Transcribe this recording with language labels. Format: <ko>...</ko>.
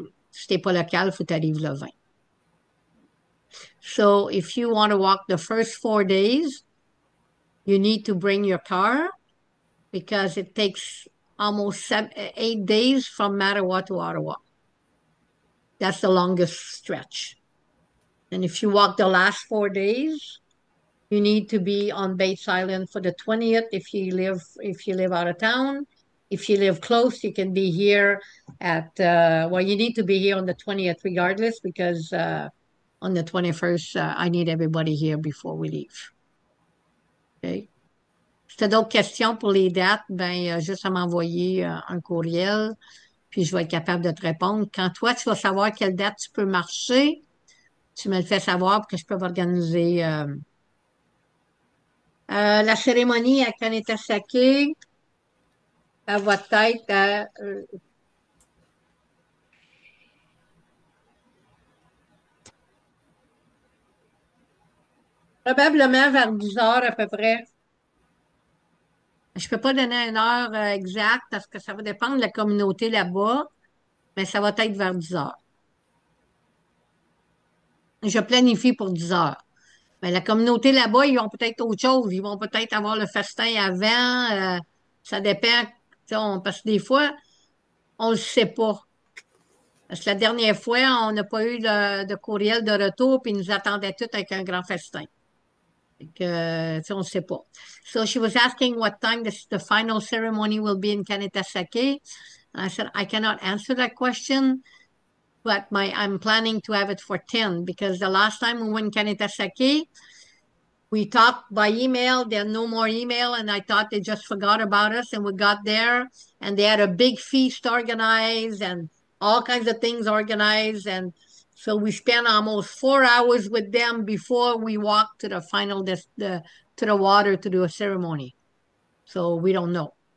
<fr>Si t'es pas local, il faut t'arriver le 20.</fr> <en>So if you want to walk the first 4 days, you need to bring your car because it takes almost 8 days from Mattawa to Ottawa. That's the longest stretch. And if you walk the last 4 days, you need to be on Bates Island for the 20th if you live out of town. If you live close, you can be here you need to be here on the 20th regardless because on the 21st, I need everybody here before we leave. Okay?</en> <fr>Si tu as d'autres questions pour les dates, juste à m'envoyer un courriel, puis je vais être capable de te répondre. Quand toi, tu vas savoir quelle date tu peux marcher, tu me le fais savoir pour que je peux organiser la cérémonie à Kanetasake. Elle va être à probablement vers 10 heures à peu près. Je peux pas donner une heure exacte parce que ça va dépendre de la communauté là-bas, mais ça va être vers 10 heures. Je planifie pour 10 heures. Mais la communauté là-bas, ils vont peut-être autre chose. Ils vont peut-être avoir le festin avant. Ça dépend. Parce que des fois, on le sait pas. Parce que la dernière fois, on n'a pas eu de courriel de retour, puis ils nous attendaient tous avec un grand festin. On ne sait pas.</fr> <en>So she was asking what time the final ceremony will be in Kanetasake. I said, I cannot answer that question, but I'm planning to have it for 10 because the last time we went Kanetasake, we talked by email, then no more email, and I thought they just forgot about us, and we got there, and they had a big feast organized, and all kinds of things organized, and so we spent almost 4 hours with them before we walked to the final, to the water to do a ceremony. So we don't know.</en>